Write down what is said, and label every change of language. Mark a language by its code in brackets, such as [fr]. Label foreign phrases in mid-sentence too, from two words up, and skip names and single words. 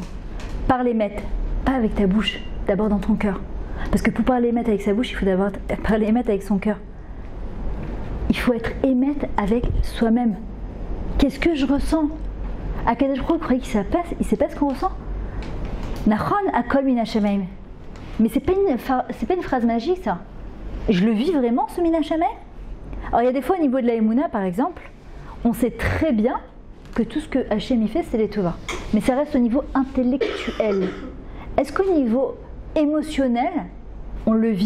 [fr] Parle Emet, pas avec ta bouche, d'abord dans ton cœur. Parce que pour parler Emet avec sa bouche, il faut d'abord parler Emet avec son cœur. Il faut être Emet avec soi-même. Qu'est-ce que je ressens? Akadosh Baruch Hu croyait qu'il ne sait pas ce qu'on ressent. [he] נכון הכל מן השמים. [fr] Mais c'est pas une phrase magique, ça. Je le vis vraiment, ce [he] מן השמים. [fr] Alors il y a des fois au niveau de la Emouna, par exemple, on sait très bien que tout ce que Hachem y fait, c'est les Tova. Mais ça reste au niveau intellectuel. Est-ce qu'au niveau émotionnel, on le vit?